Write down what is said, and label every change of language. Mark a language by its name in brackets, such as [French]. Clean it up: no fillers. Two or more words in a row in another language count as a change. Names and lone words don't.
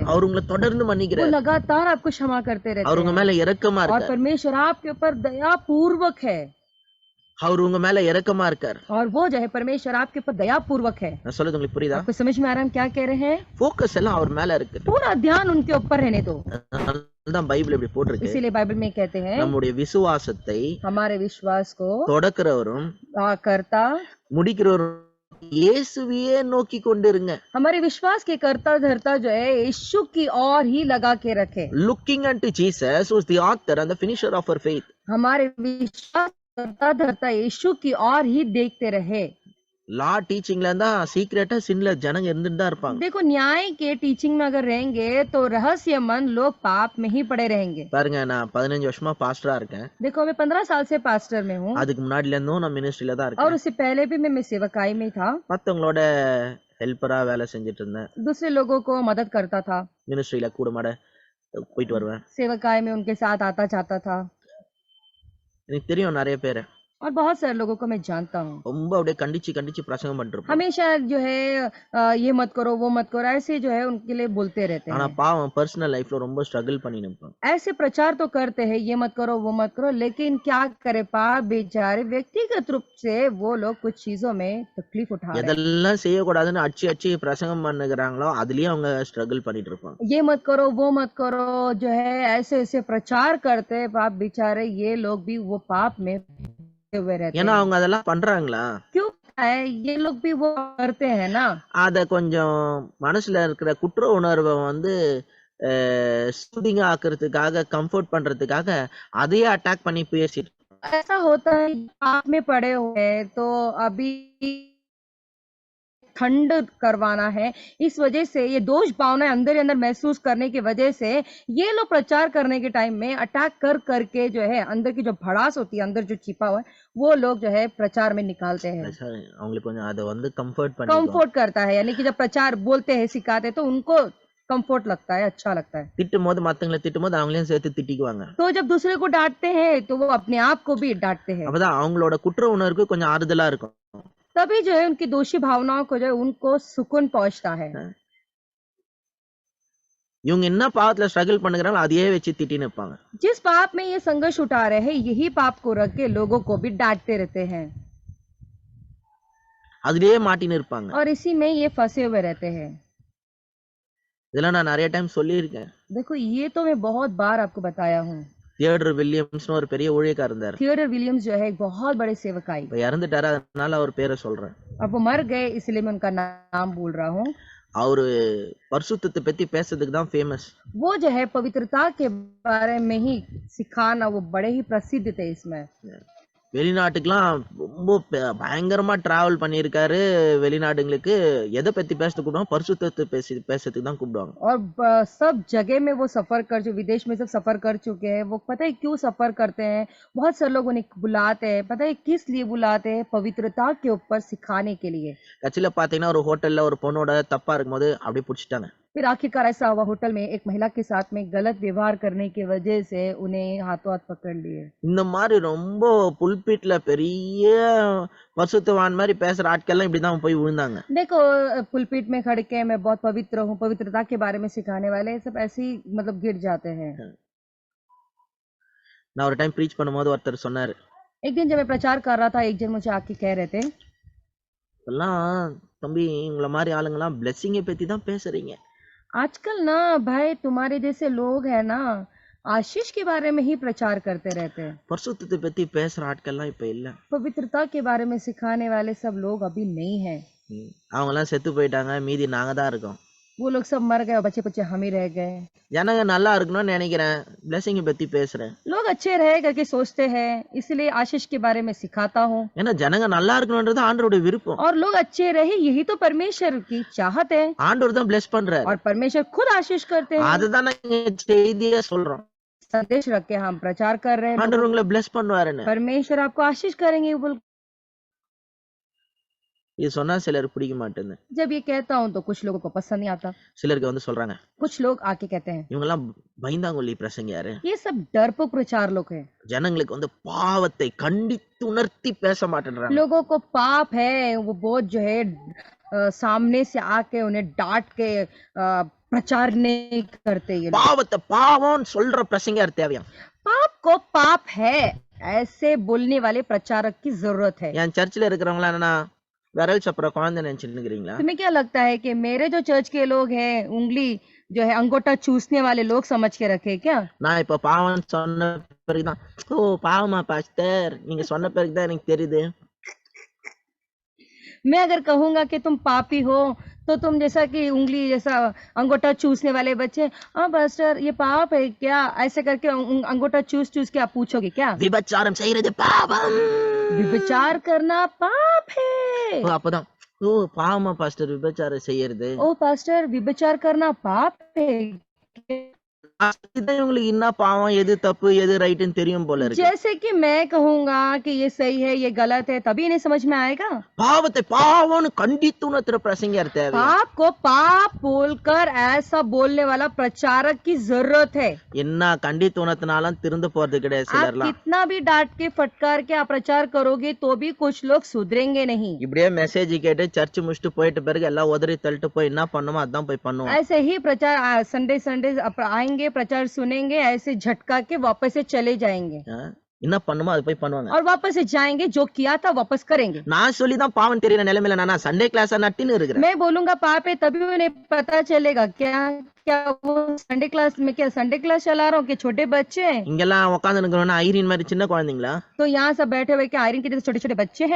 [Tamil] அவர் உங்களை தொடர்ந்து [Hindi] वो [Tamil] மன்னிக்கிறார். [Hindi] लगातार आपको क्षमा करते रहते [Tamil] அவர் உங்க [Hindi] हैं। [Tamil] மேல இரக்கமா [Hindi] और [Tamil] இருக்கார். [Hindi] परमेश्वर आपके ऊपर दया पूर्वक है, [Tamil] அவர் உங்க மேல இரக்கமா இருக்கார். [Hindi] और वो जो है परमेश्वर आपके ऊपर दया पूर्वक है। [Tamil] நான் சொல்றது உங்களுக்கு புரியுதா? [Hindi] आपको समझ में आ रहा है हम क्या कह रहे हैं? [Tamil] ஃபோக்கஸ் எல்லாம் அவர் மேல இருக்கு. [Hindi] पूरा ध्यान उनके ऊपर रहने दो। [Tamil] அதுதான் பைபிள் இப்படி போட்டிருக்கு. [Hindi] इसीलिए बाइबल में कहते हैं [Tamil] நம்முடைய விசுவாசத்தை [Hindi] हमारे विश्वास को [Tamil] தொடக்கிறவரும் [Hindi] करता [Tamil] முடிக்கிறவரும் இயேசுவையே நோக்கி கொண்டிருங்க. [Hindi] हमारे विश्वास के करता धरता जो है यीशु की ओर ही लगा के रखे। [English] Looking unto Jesus, who is the author and the finisher of our faith. [Hindi] हमारे विश्वास करता धरता यीशु की ओर ही देखते रहे। [English] law teaching [Tamil] இருந்தா [English] secret sin [Tamil] ஜனங்க இருந்துட்டு தான் இருப்பாங்க. [Hindi] देखो न्याय के टीचिंग में अगर रहेंगे तो रहस्यमंद लोग पाप में ही पड़े रहेंगे। [Tamil] பாருங்க நான் 15 வருஷமா பாஸ்டரா இருக்கேன். [Hindi] देखो मैं 15 साल से पास्टर में हूँ, [Tamil] அதுக்கு முன்னாடில இருந்தும் நான் மினிஸ்ட்ரியில தான் [Hindi] और [Tamil] இருக்கேன். [Hindi] उससे पहले भी मैं सेवकाई में था, [Tamil] மத்தவங்களோட ஹெல்ப்பரா வேலை செஞ்சுட்டு இருந்தேன். [Hindi] दूसरे लोगों को मदद करता था, [Tamil] மினிஸ்ட்ரியில கூட மாட போயிட்டு வருவேன். [Hindi] सेवकाई में उनके साथ आता जाता था, [Tamil] எனக்கு தெரியும் நிறைய பேரை. [Hindi] और बहुत सारे लोगों को मैं जानता हूँ। [Tamil] ரொம்ப அப்படியே கண்டிச்சு பிரசங்கம் பண்ணிருப்போம். [Hindi] हमेशा जो है ये मत करो वो मत करो ऐसे जो है उनके लिए बोलते रहते [Tamil] ஆனா [Hindi] हैं। [Tamil] பாவம் [English] personal life [Tamil] ரொம்ப ஸ்ட்ரகிள் பண்ணி நிப்பாங்க. [Hindi] ऐसे प्रचार तो करते हैं ये मत करो वो मत करो, लेकिन क्या करे पाप बेचारे व्यक्तिगत रूप से वो लोग कुछ चीजों में तकलीफ उठा रहे हैं। [Tamil] எதெல்லாம் செய்யக்கூடாதுன்னு அடிச்சு பிரசங்கம் பண்ணுகிறாங்களோ அதுலயே அவங்க ஸ்ட்ரகிள் பண்ணிட்டு இருப்பாங்க. [Hindi] ये मत करो वो मत करो जो है ऐसे ऐसे प्रचार करते हैं, पाप बेचारे ये लोग भी वो पाप में हुए रहते [Tamil] ஏன்னா [Hindi] हैं। [Tamil] அவங்க அதெல்லாம் பண்றாங்களா, [Hindi] क्यों है ये लोग भी वो करते हैं ना, [Tamil] அத கொஞ்சம் மனசுல இருக்கிற குற்ற உணர்வை வந்து சூதிங்க ஆக்குறதுக்காக கம்ஃபர்ட் பண்றதுக்காக அதையே அட்டாக் பண்ணி பேசிட்டு [Hindi] ऐसा होता है पाप में पड़े हुए हैं, तो अभी ठंड करवाना है, इस वजह से ये दोष भावना अंदर ही अंदर महसूस करने की वजह से ये लोग प्रचार करने के टाइम में अटैक कर करके जो है अंदर की जो भड़ास होती है, अंदर जो छिपा हुआ है, वो लोग जो है प्रचार में निकालते हैं। [Tamil] அவங்களுக்கு கொஞ்சம் அதை வந்து கம்ஃபர்ட் பண்ணி [Hindi] कंफर्ट करता है, यानी कि जब प्रचार बोलते हैं सिखाते हैं तो उनको कंफर्ट लगता है, अच्छा लगता है। [Tamil] திட்டும் போது மத்தவங்களை திட்டும் போது அவங்களையும் சேர்த்து திட்டிக்குவாங்க. [Hindi] तो जब दूसरे को डांटते हैं तो वो अपने आप को भी डांटते हैं, [Tamil] அப்பதான் அவங்களோட குற்ற உணர்வுக்கு கொஞ்சம் ஆறுதலா இருக்கும். [Hindi] तभी जो है उनकी दोषी भावनाओं को जो है उनको सुकून पहुंचता है। [Tamil] இவங்க என்ன பாவத்துல ஸ்ட்ரகிள் பண்ணுகிறாங்களோ அதையே வச்சு திட்டி நிற்பாங்க. [Hindi] जिस पाप में ये संघर्ष उठा रहे हैं यही पाप को रख के लोगों को भी डांटते रहते हैं, [Tamil] அதுலயே மாட்டி நிற்பாங்க. [Hindi] और इसी में ये फंसे हुए रहते हैं। [Tamil] இதெல்லாம் நான் நிறைய டைம் சொல்லியிருக்கேன். [Hindi] देखो ये तो मैं बहुत बार आपको बताया हूँ। [Tamil] தியோடர் வில்லியம்ஸ்னு ஒரு பெரிய ஊழியக்காரர் இருந்தார். [Hindi] थियोडर विलियम्स जो है एक बहुत बड़े सेवकाई, [Tamil] இப்ப இறந்துட்டாரு, அதனால அவர் பேரை சொல்றேன். [Hindi] अब वो मर गए इसलिए मैं उनका नाम बोल रहा हूँ। [Tamil] அவரு பரிசுத்தத்தை பத்தி பேசுறதுக்கு தான் ஃபேமஸ். [Hindi] वो जो है पवित्रता के बारे में ही सिखाना वो बड़े ही प्रसिद्ध थे इसमें। [Tamil] வெளிநாட்டுக்கெல்லாம் ரொம்ப பயங்கரமா டிராவல் பண்ணியிருக்காரு. வெளிநாடுங்களுக்கு எதை பத்தி பேச கூப்பிடுவாங்க? பரிசுத்தத்தை பேசுறதுக்கு தான் கூப்பிடுவாங்க. [Hindi] और सब जगह में वो सफर कर चुके, विदेश में सब सफर कर चुके हैं। वो पता है क्यों सफर करते हैं? बहुत सारे लोग उन्हें बुलाते हैं, पता है किस लिए बुलाते हैं? पवित्रता के ऊपर सिखाने के लिए। [Tamil] கட்சியில பாத்தீங்கன்னா ஒரு ஹோட்டல்ல ஒரு பொண்ணோட தப்பா இருக்கும்போது அப்படியே பிடிச்சிட்டாங்க. [Hindi] फिर आखिरकार ऐसा हुआ, होटल में एक महिला के साथ में गलत व्यवहार करने की वजह से उन्हें हाथों हाथ पकड़ लिए। [Tamil] இந்த மாதிரி ரொம்ப புல்பிட்ல பெரிய பரிசுத்தவான் மாதிரி பேசுற ஆட்கள்லாம் இப்படிதான் போய் விழுந்தாங்க. [Hindi] देखो पुलपिट में खड़ के मैं बहुत पवित्र हूँ, पवित्रता के बारे में सिखाने वाले सब ऐसे ही मतलब गिर जाते हैं। [Tamil] நான் ஒரு டைம் ப்ரீச் பண்ணும்போது ஒருத்தர் சொன்னாரு, [Hindi] एक दिन जब मैं प्रचार कर रहा था, एक जन मुझे आके कह रहे थे, [Tamil] இப்பெல்லாம் தம்பி உங்களை மாதிரி ஆளுங்கெல்லாம் பிளெஸிங்கை பத்தி தான் பேசுறீங்க. [Hindi] आजकल ना भाई तुम्हारे जैसे लोग हैं ना आशीष के बारे में ही प्रचार करते रहते हैं। [Tamil] பரிசுத்தத்தை பத்தி பேசுற ஆட்கள்லாம் இப்ப இல்ல. [Hindi] पवित्रता के बारे में सिखाने वाले सब लोग अभी नहीं हैं। [Tamil] அவங்க எல்லாம் செத்து போயிட்டாங்க, மீதி நாங்க தான் இருக்கோம். [Hindi] वो लोग सब मर गए और बच्चे बच्चे हम ही रह गए। [Tamil] ஜனங்க நல்லா இருக்கணும்னு நினைக்கிறேன், பிளெஸிங்கை பத்தி பேசுறேன். [Hindi] लोग अच्छे रहे करके सोचते हैं, इसलिए आशीष के बारे में सिखाता हूँ। [Tamil] ஏன்னா ஜனங்க நல்லா இருக்கணும்ன்றது ஆண்டவருடைய விருப்பம். [Hindi] और लोग अच्छे रहे यही तो परमेश्वर की चाहत है। [Tamil] ஆண்டவர் தான் பிளெஸ் பண்றாரு. [Hindi] और परमेश्वर खुद आशीष करते हैं। [Tamil] அதுதான் நாங்க செய்தியா சொல்றோம். [Hindi] संदेश रख के हम प्रचार कर रहे हैं, [Tamil] ஆண்டவர் உங்களை பிளெஸ் பண்ணுவாருன்னு. [Hindi] परमेश्वर आपको आशीष करेंगे बोल। [Tamil] இது சொன்னா சிலருக்கு பிடிக்க மாட்டேங்குது. [Hindi] जब ये कहता हूँ तो कुछ लोगों को पसंद नहीं आता। [Tamil] சிலருக்கு வந்து சொல்றாங்க, [Hindi] कुछ लोग आके कहते हैं [Tamil] இவங்க எல்லாம் பயந்தாங்கொல்லி பிரசங்க யாரு? [Hindi] ये सब डरपोक प्रचार लोग हैं। [Tamil] ஜனங்களுக்கு வந்து பாவத்தை கண்டித்து உணர்த்தி பேச மாட்டேன்றாங்க. [Hindi] लोगों को पाप है वो बहुत जो है सामने से आके उन्हें डांट के प्रचार नहीं करते। ये [Tamil] பாவத்தை பாவம் சொல்ற பிரசங்கர் தேவையா? [Hindi] पाप को पाप है ऐसे बोलने वाले प्रचारक की जरूरत है। [Tamil] என் சர்ச்சில் இருக்கிறவங்களா என்னன்னா விரல் சப்புற குழந்தை நினைச்சிட்டு இருக்கிறீங்களா? [Hindi] तुम्हें क्या लगता है कि मेरे जो चर्च के लोग हैं उंगली जो है अंगूठा चूसने वाले लोग समझ के रखे क्या? [Tamil] நான் இப்ப பாவம் சொன்ன பிறகுதான், ஓ பாவமா பாஸ்டர் நீங்க சொன்ன பிறகுதான் எனக்கு தெரியுது. [Hindi] मैं अगर कहूंगा कि तुम पापी हो तो तुम जैसा कि उंगली जैसा अंगूठा चूसने वाले बच्चे, हाँ पास्टर ये पाप है क्या, ऐसे करके अंगूठा चूस चूस के आप पूछोगे क्या? [Tamil] விபச்சாரம் செய்யறது பாவம். [Hindi] विचार करना पाप है। [Tamil] ஓ, அப்பதான் ஓ பாவமா பாஸ்டர் விபச்சாரம் செய்யறது. [Hindi] ओ पास्टर विचार करना पाप है। [Tamil] இதுதான் இவங்களுக்கு என்ன பாவம், எது தப்பு, எது ரைட்னு தெரியும் போல இருக்கு. [Hindi] जैसे कि मैं कहूंगा कि ये सही है ये गलत है तभी इन्हें समझ में आएगा। [Tamil] பாவத்தை பாவம்னு கண்டித்து உணர்த்துற பிரசங்கர் தேவை. [Hindi] पाप को पाप बोलकर ऐसा बोलने वाला प्रचारक की जरूरत है। [Tamil] என்ன கண்டித்து உணர்த்தினாலும் திருந்த போறது கிடையாது [Hindi] आप [Tamil] சிலர்லாம். [Hindi] कितना भी डांट के फटकार के आप प्रचार करोगे तो भी कुछ लोग सुधरेंगे नहीं। [Tamil] இப்படியே மெசேஜ் கேட்டு சர்ச் முடிச்சுட்டு போயிட்ட பிறகு எல்லாம் உதறி தள்ளிட்டு போய் என்ன பண்ணுமோ அதான் போய் பண்ணுவோம். [Hindi] ऐसे ही प्रचार संडे संडे आएंगे प्रचार सुनेंगे ऐसे झटका के वापस से चले जाएंगे [Tamil] என்ன பண்ணுமோ அது போய் பண்ணுவாங்க. [Hindi] और वापस से जाएंगे जो किया था वापस करेंगे। [Tamil] நான் சொல்லிதான் பாவம் தெரியற நிலைமையில நான் [English] Sunday class [Tamil] நட்டின்னு இருக்கிறேன். [Hindi] मैं बोलूंगा पाप है तभी उन्हें पता चलेगा क्या क्या वो [English] Sunday class [Hindi] में क्या [English] Sunday class [Hindi] चला रहा हूँ कि छोटे बच्चे हैं। [Tamil] இங்கெல்லாம் உட்கார்ந்து இருக்கிறவனா ஐரின் மாதிரி சின்ன குழந்தைங்களா? [Hindi] तो यहाँ सब बैठे हुए क्या आयरन के जैसे छोटे छोटे बच्चे हैं?